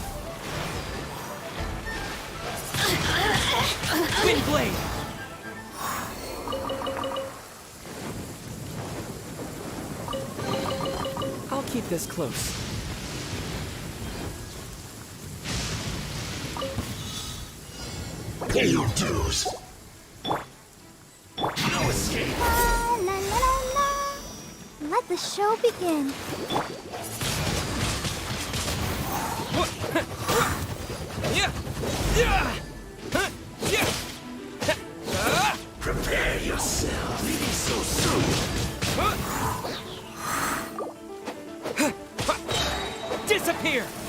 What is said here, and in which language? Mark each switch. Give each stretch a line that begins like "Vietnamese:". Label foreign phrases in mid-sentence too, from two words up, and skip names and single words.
English: Wind blade! I'll keep this close. Pay your dues. No escape. La la la la la. Let the show begin. Prepare yourself. Leaving so soon. Disappear!